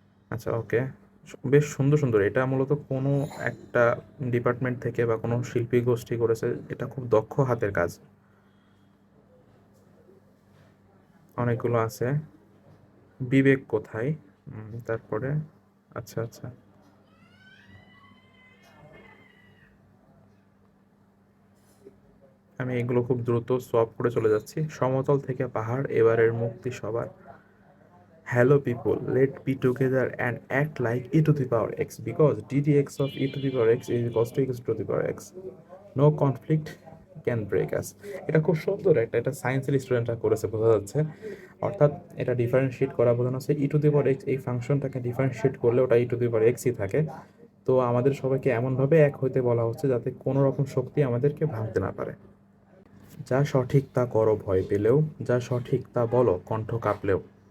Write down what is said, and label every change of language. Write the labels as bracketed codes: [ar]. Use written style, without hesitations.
[bn] আচ্ছা ওকে, বেশ সুন্দর সুন্দর। এটা মূলত কোনো একটা ডিপার্টমেন্ট থেকে বা কোনো শিল্পী গোষ্ঠী করেছে, এটা খুব দক্ষ হাতের কাজ, অনেকগুলো আছে। বিবেক কোথায়, তারপরে আচ্ছা আচ্ছা আমি এগুলো খুব দ্রুত সলভ করে চলে যাচ্ছি। সমতল থেকে পাহাড়, এবারের মুক্তি সবার। [en] Hello people, let be together and act like e to the power x because ddx of e to the power x is equals to x to the power x. No conflict can break us. [bn] এটা খুব সুন্দর এটা সায়েন্সের স্টুডেন্টরা করেছে, বোঝা যাচ্ছে। অর্থাৎ এটা ডিফারেন্সিয়েট করা বোঝানো হচ্ছে [en] e to the power x [bn] এই ফাংশনটাকে ডিফারেন্সিয়েট করলে ওটা ই টু দি পাওয়ার এক্সই থাকে। তো আমাদের সবাইকে এমনভাবে এক হইতে বলা হচ্ছে যাতে কোনো রকম শক্তি আমাদেরকে ভাঙতে না পারে। যা সঠিক তা করো ভয় পেলেও, যা সঠিক তা বলো কণ্ঠ কাঁপলেও।